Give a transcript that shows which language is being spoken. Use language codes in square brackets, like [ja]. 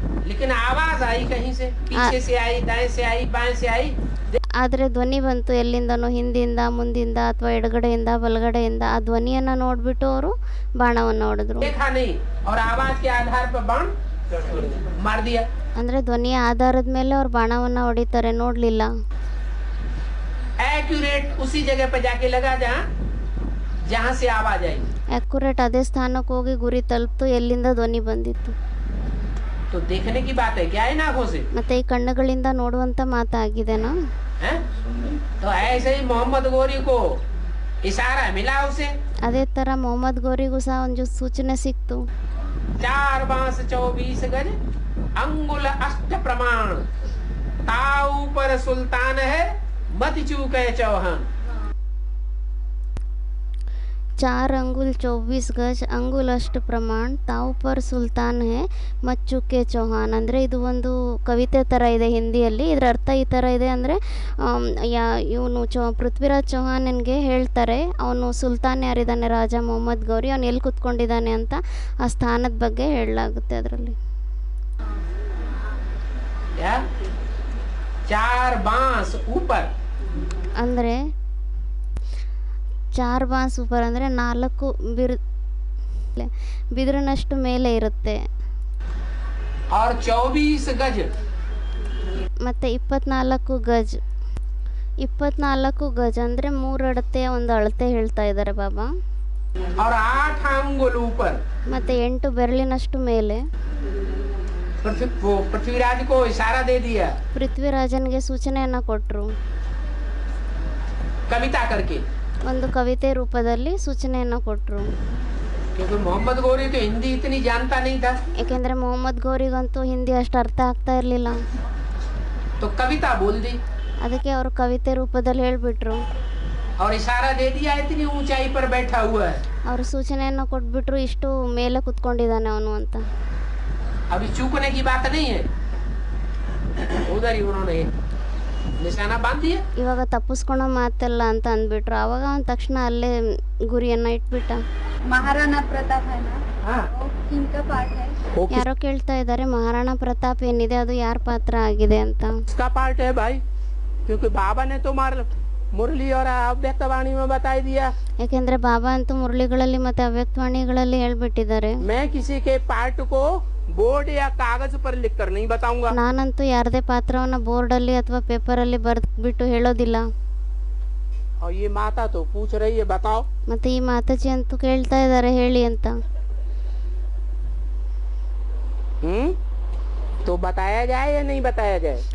[hi] लेकिन आवाज आई कहीं से, पीछे से आई, दाएं से आई, बाएं से आई, [kn] ಆದರೆ ಧ್ವನಿ ಬಂತು ಎಲ್ಲಿಂದನೋ, ಹಿಂದಿಂದ ಮುಂದಿಂದ ಅಥವಾ ಎಡಗಡೆಯಿಂದ ಬಲಗಡೆಯಿಂದ. ಆ ಧ್ವನಿಯನ್ನು ನೋಡಿಬಿಟ್ಟು ಅವರು ಬಾಣವನ್ನು ಹೊಡೆದ್ರು. [hi] देखा नहीं और आवाज के आधार पर बाण मार दिया. [kn] ಅಂದರೆ ಧ್ವನಿಯ ಆಧಾರದ ಮೇಲೆ ಅವ್ರು ಬಾಣವನ್ನು ಹೊಡಿತಾರೆ, ನೋಡಲಿಲ್ಲ. [hi] एक्यूरेट उसी जगह पर जाके लगा जहाँ से आवाज आई. [kn] ಅಕ್ಯುರೇಟ್ ಅದೇ ಸ್ಥಾನಕ್ಕೆ ಹೋಗಿ ಗುರಿ ತಲುಪ್ತು ಎಲ್ಲಿಂದ ಧ್ವನಿ ಬಂದಿತ್ತು. [hi] तो देखने की बात है क्या, इन आंखों से. [kn] ಮತ್ತೆ ಈ ಕಣ್ಣುಗಳಿಂದ ನೋಡುವಂತ ಮಾತಾಗಿದೆನಾ? [hi] हैं? तो ऐसे ही मोहम्मद गौरी को इशारा मिला उसे. [kn] ಅದೇ ತರ ಮೊಹಮ್ಮದ್ ಗೋರಿಗೂ ಸಹ ಒಂದು ಸೂಚನೆ ಸಿಕ್ತು. [hi] 4 बांस 24 गज अंगुल अष्ट प्रमाण, ताऊ पर सुल्तान है मत चूके चौहान. 4 अंगुल 24 गज अंगुल अष्ट प्रमाण ताऊ पर सुल्तान है मत चुके चौहान. [kn] ಅಂದರೆ ಇದು ಒಂದು ಕವಿತೆ ಥರ ಇದೆ ಹಿಂದಿಯಲ್ಲಿ. ಇದರ ಅರ್ಥ ಈ ಥರ ಇದೆ ಅಂದರೆ ಇವನು ಪೃಥ್ವಿರಾಜ್ ಚೌಹಾನ್ಗೆ ಹೇಳ್ತಾರೆ ಅವನು ಸುಲ್ತಾನ್ ಯಾರಿದ್ದಾನೆ, ರಾಜ ಮೊಹಮ್ಮದ್ ಗೌರಿ, ಅವನು ಎಲ್ಲಿ ಕೂತ್ಕೊಂಡಿದ್ದಾನೆ ಅಂತ ಆ ಸ್ಥಾನದ ಬಗ್ಗೆ ಹೇಳಲಾಗುತ್ತೆ ಅದರಲ್ಲಿ. [hi] 4 बांस ऊपर [kn] ಅಂದರೆ 4 ಬಾಂಸ್ ऊपर ಅಂದರೆ 4 ಬಿದಿರಿನಷ್ಟು ಮೇಲೆ ಇರುತ್ತೆ. [hi] और 24 गज [kn] ಮತ್ತು 24 ಗಜ್. 24 ಗಜ್ ಅಂದರೆ 3 ಅಳತೆ ಒಂದು ಅಳತೆ ಹೇಳ್ತಾ ಇದ್ದಾರೆ ಬಾಬಾ. [hi] और 8 अंगुल ऊपर [kn] ಮತ್ತು 8 ಬೆರಳಿನಷ್ಟು ಮೇಲೆ. [hi] पृथ्वीराज को इशारा दे दिया [kn] ಪೃಥ್ವಿರಾಜನ್ಗೆ ಸೂಚನೆಯನ್ನು ಕೊಟ್ಟರು [hi] कविता करके. [kn] ಒಂದು ಕವಿತೆ ರೂಪದಲ್ಲಿ ಸೂಚನೆಯನ್ನು ಕೊಟ್ಟರು. [hi] क्योंकि मोहम्मद गौरी तो हिंदी इतनी जानता नहीं था, [kn] ಏಕೆಂದರೆ ಮೊಹಮ್ಮದ್ ಗೌರಿಗಂತೂ ಹಿಂದಿ ಅಷ್ಟು ಅರ್ಥ ಆಗ್ತಾ ಇರಲಿಲ್ಲ. [hi] तो कविता बोल दी [kn] ಅದಕ್ಕೆ ಅವರು ಕವಿತೆ ರೂಪದಲ್ಲಿ ಹೇಳಿಬಿಟ್ರು. [hi] और इशारा दे दिया इतनी ऊंचाई पर बैठा हुआ है. [kn] ಅವರು ಸೂಚನೆಯನ್ನು ಕೊಟ್ಬಿಟ್ರು ಇಷ್ಟು ಮೇಲೆ ಕುತ್ಕೊಂಡಿದ್ದಾನೆ ಅವನು ಅಂತ. [hi] अभी चूकने की बात नहीं है, उधर ही उन्होंने निशाना बांध दिया. [kn] ಇವಾಗ ತಪ್ಪಿಸ್ಕೊಳೋ ಮಾತಲ್ಲ ಅಂತ ಅಂದ್ಬಿಟ್ರು. ಆವಾಗ ಅವನು ತಕ್ಷಣ ಅಲ್ಲೇ ಗುರಿಯನ್ನು ಇಟ್ಬಿಟ್ಟ. [hi] महाराणा प्रताप है ना, हाँ. वो किनका पार्ट है? [kn] ಯಾರೋ ಕೇಳ್ತಾ ಇದ್ದಾರೆ ಮಹಾರಾಣಾ ಪ್ರತಾಪ್ ಏನಿದೆ ಅದು ಯಾರ ಪಾತ್ರ ಆಗಿದೆ ಅಂತ. [hi] इसका पार्ट है भाई, क्योंकि बाबा ने तो मुरली और अव्यक्तवाणी में बता दिया. [kn] ಯಾಕೆಂದ್ರೆ ಬಾಬಾ ಅಂತೂ ಮುರಳಿಗಳಲ್ಲಿ ಮತ್ತೆ ಅವ್ಯಕ್ತವಾಣಿಗಳಲ್ಲಿ ಹೇಳ್ಬಿಟ್ಟಿದ್ದಾರೆ. [hi] मैं किसी के पार्ट को बोर्ड या कागज पर लिख कर नहीं बताऊंगा. [kn] ನಾನಂತೂ ಯಾರದೇ ಪಾತ್ರವನ್ನ ಬೋರ್ಡಲ್ಲಿ ಅಥವಾ ಪೇಪರಲ್ಲಿ ಬರೆದ್ಬಿಟ್ಟು ಹೇಳೋದಿಲ್ಲ. [hi] और ये माता तो पूछ रही है बताओ. [kn] ಮತ್ತೆ ಈ ಮಾತಾಜಿ ಅಂತೂ ಕೇಳ್ತಾ ಇದ್ದಾರೆ ಹೇಳಿ ಅಂತ. [hi] तो बताया जाए या नहीं बताया जाए?